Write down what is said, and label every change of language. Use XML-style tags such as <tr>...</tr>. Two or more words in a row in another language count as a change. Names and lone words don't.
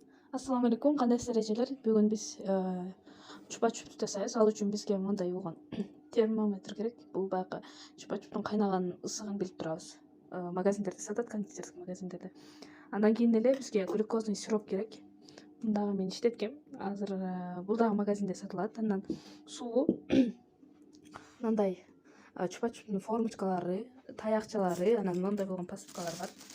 <uz>Assalomu alaykum, qandaysizlar rejalar?</uz> <ky>Бүгүн биз chupa-chup жасайбыз. Ал үчүн бизге мындай болгон термометр керек. Бул баягы чупа-чуптун кайнаган ысыгын билип турабыз. Магазиндерде сатат, кондитерский магазиндерде. Андан кийин эле бизге</ky> <ru>глюкозный сироп</ru> <ky>керек. Мындагы мен иштеткем. Азыр бул дагы магазинде сатылат. Андан суу, мындай чупа-чуптун формочкалары, таякчалары, анан мындай болгон посудкалар бар.</ky>